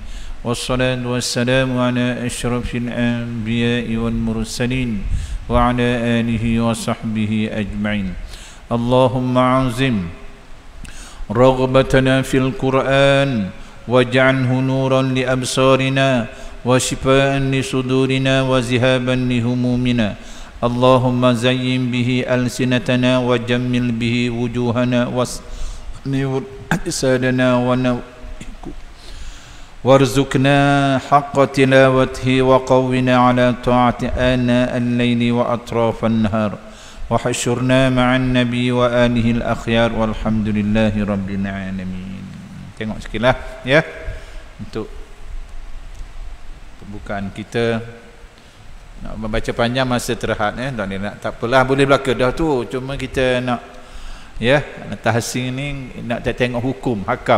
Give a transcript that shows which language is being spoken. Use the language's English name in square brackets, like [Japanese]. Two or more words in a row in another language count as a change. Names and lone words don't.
[Arabic] والصلاة والسلام على أشرف الأنبياء والمرسلين وعلى آله وصحبه أجمعين. اللهم عظم رغبتنا في القرآن واجعله نورا لأبصارنا وشفاء لصدورنا وذهابا لهمومنا. اللهم زين به ألسنتنا وجمل به وجوهنا واسنيور أجسادنا وارزقنا حق تلاوته وقونا على طاعة آناء الليل وأطراف النهار واحشرنا مع النبي وآله الأخيار والحمد لله رب العالمين. [Malay] Tengok sikitlah ya untuk pembukaan kita. Nak membaca panjang masa terhad tak apalah, boleh belaka dah tu, cuma kita nak Ya, tahsin ni nak tengok hukum, hakam.